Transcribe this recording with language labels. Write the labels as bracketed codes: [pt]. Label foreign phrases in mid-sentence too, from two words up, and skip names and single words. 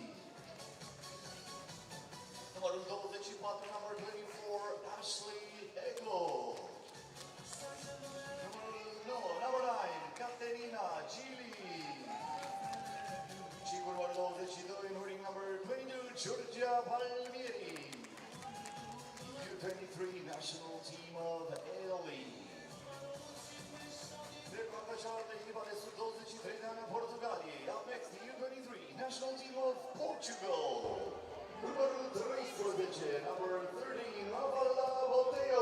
[ro] Numărul 24, [en] number 24, Ashley Ego. Number 9, Caterina Gili. [ro] Și cu numărul 22, în ring number 22, Georgia Palmieri. [en] U23 National Team of Italy. [ro] De partea cealaltă, echipa de sub 23 de ani a Portugaliei. [en] Up next, the U23 National Team of Portugal. [ro] Numărul 13, number 13, Lavala Boteo.